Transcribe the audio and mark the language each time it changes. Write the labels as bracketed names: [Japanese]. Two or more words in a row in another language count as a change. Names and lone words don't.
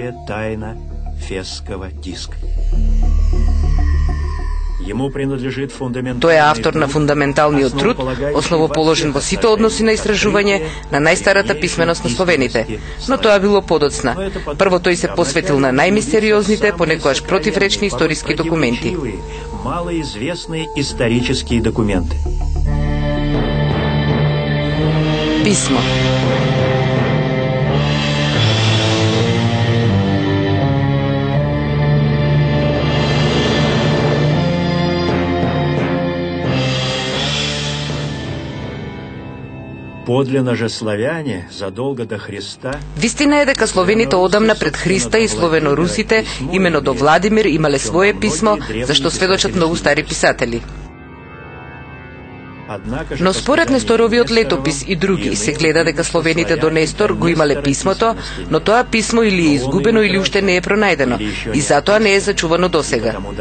[Macedonian] Тој е автор на фундаменталниот труд, основоположен во сите односи на истражување на најстарата писменост на словените. Но тоа било подоцна. Прво тој се посветил на најмистериозните, понекогаш противречни историски документи. Писмо. [Russian] Подлинно же славяне задолго до Христа. [Macedonian] Вистина е дека словените одамна пред Христа и словенорусите, имено до Владимир, имале свое писмо, за што сведочат многу стари писатели. Но според Несторовиот летопис и други се гледа дека словените до Нестор го имале писмото, но тоа писмо или е изгубено или уште не е пронајдено и затоа не е зачувано досега.